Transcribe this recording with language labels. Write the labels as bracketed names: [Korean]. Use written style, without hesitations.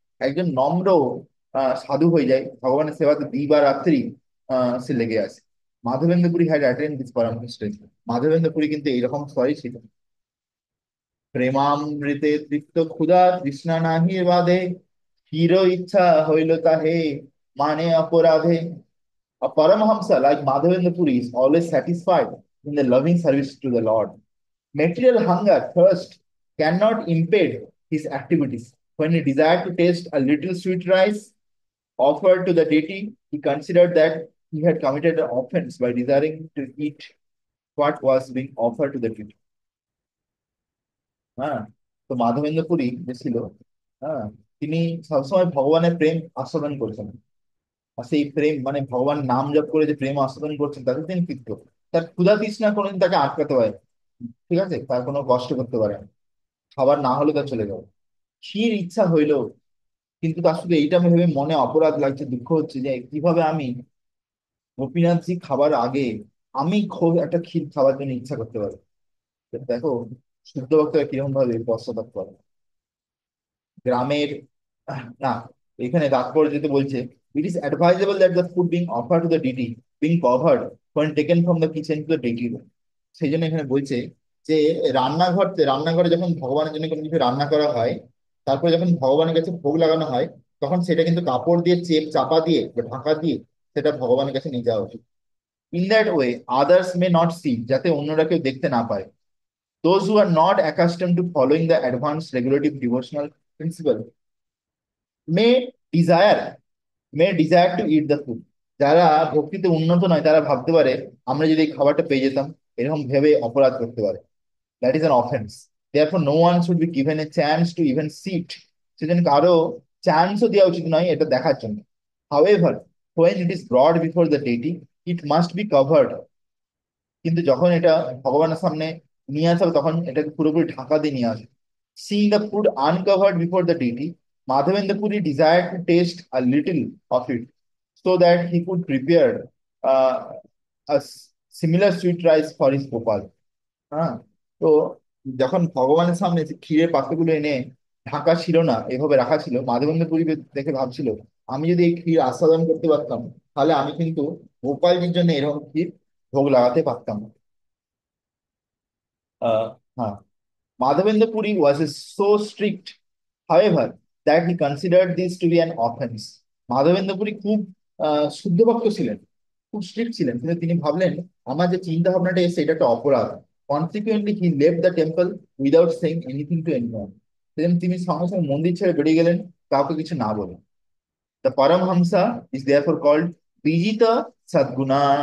[Bangla] একজন নম্র সাধু হয়ে যায়, ভগবানের সেবাতে দিবা রাত্রি সে লেগে আছে। Madhavendra Puri [English] had attend this [Bangla] পরামর্শ। মাধবেন্দ্র পুরী কিন্তু এইরকম স্তরে ছিল। প্রেমামৃতে তৃপ্ত ক্ষুধা তৃষ্ণা নাহি বাধে, চির ইচ্ছা হইল তাহে মানে অপরাধে। [English] A Paramahamsa like Madhavendra Puri is always satisfied in the loving service to the Lord. Material hunger, thirst cannot impede his activities. When he desired to taste a little sweet rice offered to the deity, he considered that he had committed an offense by desiring to eat what was being offered to the deity. [Bangla] হ্যাঁ, তো মাধবেন্দ্র পুরী যে ছিল, হ্যাঁ, তিনি সবসময় ভগবানের প্রেম আস্বাদন করেছেন। আর সেই প্রেম মানে ভগবান নাম জপ করে যে প্রেম আস্বাদন করছেন তাতে তিনি তৃপ্ত। তার ক্ষুধা তৃষ্ণা কোনোদিন তাকে আটকাতে পারে না, ঠিক আছে, তার কোনো কষ্ট করতে পারে না। খাবার না হলে তার চলে যাবে। ক্ষীর ইচ্ছা হইলো, কিন্তু তার শুধু এইটা ভেবে মনে অপরাধ লাগছে, দুঃখ হচ্ছে যে কিভাবে আমি গোপীনাথজি খাবার আগে আমি খুব একটা ক্ষীর খাবার জন্য ইচ্ছা করতে পারি। তো দেখো শুদ্ধ ভক্তরা কিরকম ভাবে পশ্চাৎ করে। গ্রামের না, এখানে তাৎপর্য যেটা বলছে, [English] It is advisable that the food being offer to the deity being covered when taken from the kitchen to the deity room. [Bangla] সেই জন্য এখানে বলছে যে রান্নাঘরে যখন ভগবানের জন্য কোনো কিছু রান্না করা হয়, তারপরে যখন ভগবানের কাছে ভোগ লাগানো হয়, তখন সেটা কিন্তু কাপড় দিয়ে চাপা দিয়ে বা ঢাকা দিয়ে সেটা ভগবানের কাছে নিয়ে যাওয়া উচিত। [English] in that way others may not see, [Bangla] যাতে অন্যরা কেউ দেখতে না পায়। [English] Those who are not accustomed to following the advanced regulative devotional principle may desire desire to eat the food. [Bangla] যারা ভক্তিতে উন্নত নয় তারা ভাবতে পারে আমরা যদি এই খাবারটা পেয়ে যেতাম, এরকম ভেবে অপরাধ করতে পারে। [English] That is an offence. therefore no one should be given a chance to even see it. [Bangla] সেজন্য কারো চান্সও দেওয়া উচিত নয় এটা দেখার জন্য। [English] however when it is brought before the deity it must be covered। [Bangla] কিন্তু যখন এটা ভগবানের সামনে নিয়ে আসা হবে তখন এটাকে পুরোপুরি ঢাকা দিয়ে নিয়ে আসে। [English] Seeing the food uncovered before the deity, Madhavendra Puri desired to taste a little of it so that he could prepare uh, similar sweet rice for his Gopal. [Bangla] হ্যাঁ, তো যখন ভগবানের সামনে যে ক্ষীরের পাত্রগুলো এনে ঢাকা ছিল না, এভাবে রাখা ছিল, মাধবেন্দ্র পুরী দেখে ভাবছিল আমি যদি এই ক্ষীর আস্বাদন করতে পারতাম তাহলে আমি কিন্তু গোপালজির জন্য এরকম ক্ষীর ভোগ লাগাতে পারতাম। [English] হ্যাঁ, Madhavendra Puri was so strict, however, that he considered this to be an offense. [Bangla] Madhavendra Puri খুব শুদ্ধ ভক্ত ছিলেন, খুব স্ট্রিক্ট ছিলেন, কিন্তু তিনি ভাবলেন আমার যে চিন্তা ভাবনাটা এসে এটা একটা অপরাধ। [English] Consequently he left the temple without saying anything to anyone. [Bangla] সেদিন তিনি সঙ্গে সঙ্গে মন্দির ছেড়ে বেরিয়ে গেলেন, কাউকে কিছু না বলে। [English] The Paramahamsa is therefore called বিজিত সদ্গুণা।